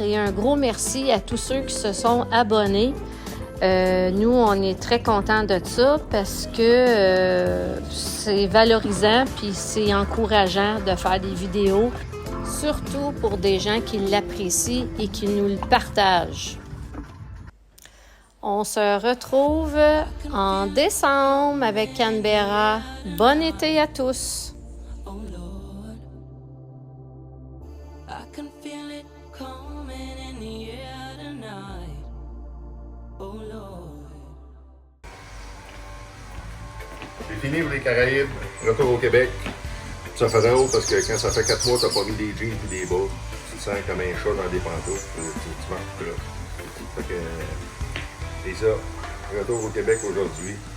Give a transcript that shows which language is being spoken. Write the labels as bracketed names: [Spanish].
[French] Et un gros merci à tous ceux qui se sont abonnés. Nous, on est très contents de ça parce que c'est valorisant puis c'est encourageant de faire des vidéos, surtout pour des gens qui l'apprécient et qui nous le partagent. On se retrouve en décembre avec Canberra. Bon été à tous! [English] Oh Lord, I can feel it coming in the air tonight. Oh Lord. [French] C'est fini pour les Caraïbes, retour au Québec. Ça fait drôle parce que quand ça fait 4 mois que tu n'as pas mis des jeans et des bas, tu te sens comme un chat dans des pantoufles. Tu manques là. Fait que, c'est ça. Retour au Québec aujourd'hui.